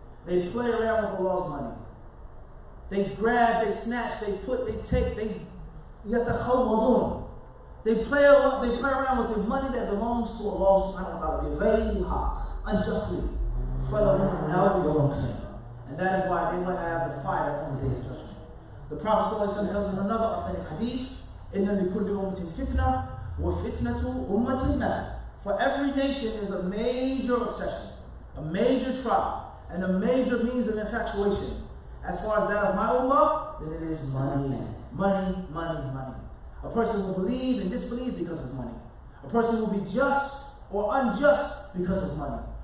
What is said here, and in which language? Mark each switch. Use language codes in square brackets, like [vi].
[en] They play around with Allah's money. They grab, they snatch, they put, they take, they يَتَخَوَّضُونَ. They play around with the money that belongs to Allah subhanahu wa ta'ala, [ar] بِغَيْرِ حَقٍّ, [en] unjustly. And that is why they will have the fire on the day of judgment. The Prophet ﷺ tells in another authentic hadith, [ar] إِنَّ لِكُلِّ أُمَّةٍ فِتْنَةٍ وَفِتْنَةُ أُمَّةِ الْمَالِ. [en] For every nation is a major obsession, a major trial, and a major means of infatuation. As far as that of my ummah, then it is money. Money, money, money. A person will believe and disbelieve because of money. A person will be just or unjust because of money.